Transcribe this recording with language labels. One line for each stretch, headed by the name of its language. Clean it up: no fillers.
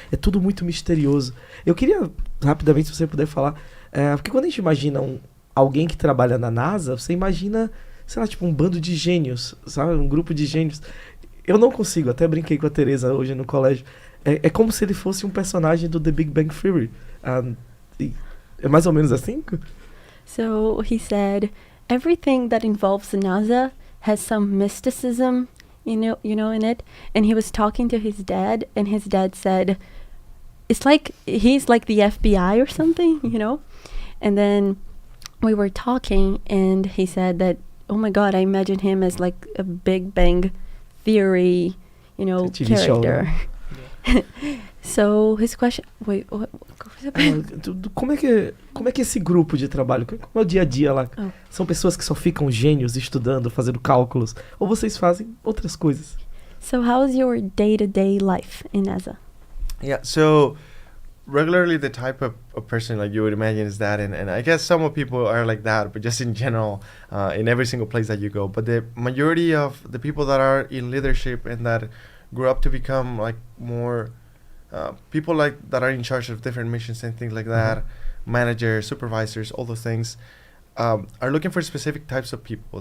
Portuguese: É tudo muito misterioso. Eu queria, rapidamente, se você puder falar, porque quando a gente imagina alguém que trabalha na NASA, você imagina, sei lá, tipo um bando de gênios, sabe? Um grupo de gênios. Eu não consigo, até brinquei com a Teresa hoje no colégio. É como se ele fosse um personagem do The Big Bang Theory. É mais ou menos assim?
English: So he said, everything that involves NASA has some mysticism, you know, in it. And he was talking to his dad, and his dad said, it's like he's like the FBI or something, you know. And then we were talking, and he said that, oh my God, I imagine him as like a Big Bang Theory, you know, character. So his question, wait, what?
Portuguese: Como é que é esse grupo de trabalho? Como é o dia a dia lá? São pessoas que só ficam gênios estudando, fazendo cálculos, ou vocês fazem outras coisas?
English: So how's your day-to-day life in NASA? Yeah, so regularly the type of person like you would imagine is that, and I guess some of people are like that, but just in general, in every single place that you go. But the majority of the people that are in leadership and that grew up to become like more people like that are in charge of different missions and things like that, managers, supervisors, all those things, are looking for specific types of people.